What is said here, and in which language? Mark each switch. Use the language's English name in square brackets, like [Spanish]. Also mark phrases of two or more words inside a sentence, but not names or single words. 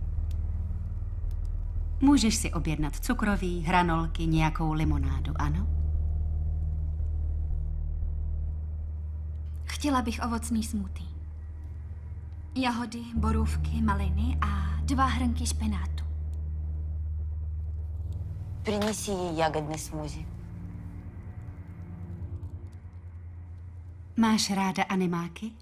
[Czech] Můžeš si objednat cukroví, hranolky, nějakou limonádu, ano? Chtěla bych ovocný smoothie. Jahody, borůvky, maliny a 2 hrnky špenátu. [Russian] Принеси ей ягодный смузи. [Czech] Máš ráda animáky?